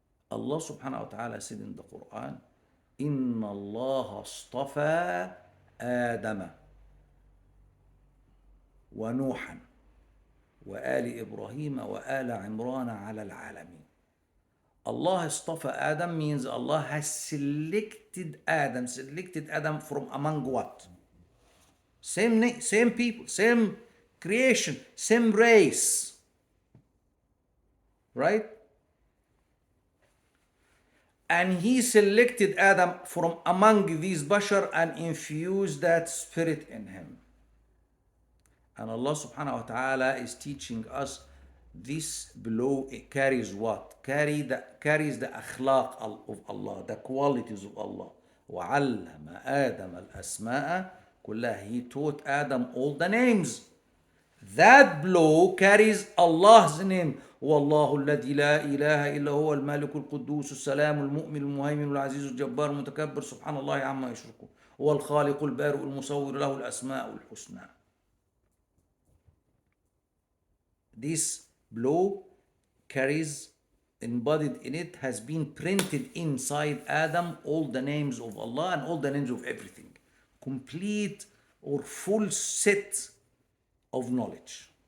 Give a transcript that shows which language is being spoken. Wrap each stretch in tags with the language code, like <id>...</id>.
<ar>Allah subhanahu wa ta'ala said in the Quran, إِنَّ اللَّهَ اصْطَفَى آدَمَ ونوحا وآل إبراهيم وآل عمران على العالمين.</ar> <en>Allah اصطفى Adam means Allah has selected Adam from among what? Same people, same creation, same race. Right? And he selected Adam from among these Bashar and infused that spirit in him. And Allah subhanahu wa ta'ala is teaching us this below, it carries what? Carries the akhlaq of Allah, the qualities of Allah.</en> <ar>وَعَلَّمَ آدَمَ الْأَسْمَاءَ كُلَّهَا.</ar> <en>He taught Adam all the names. That blow carries Allah's name.</en> <ar>والله الذي لا إله إلا هو الملك القدوس السلام المؤمن المهيمن العزيز الجبار المتكبر سبحان الله عما يشركون هو الخالق البارئ المصور له الأسماء الحسنى.</ar> <en>This blow carries, embodied in it, has been printed inside Adam all the names of Allah and all the names of everything. Complete or full set of knowledge.</en>